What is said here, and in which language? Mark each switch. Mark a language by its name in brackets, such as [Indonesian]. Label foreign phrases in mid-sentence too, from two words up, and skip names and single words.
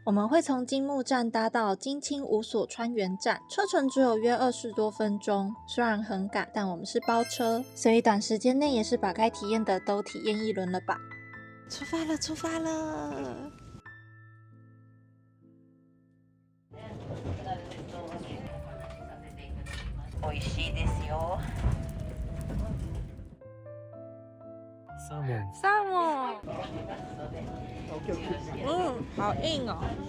[Chinese] 我们会从金木站搭到京青五所川原站，车程只有约20多分钟。虽然很赶，但我们是包车，所以短时间内也是把该体验的都体验一轮了吧。出发了，出发了！ [Japanese] 美味しいですよ。 [Chinese] 萨摩，好硬哦！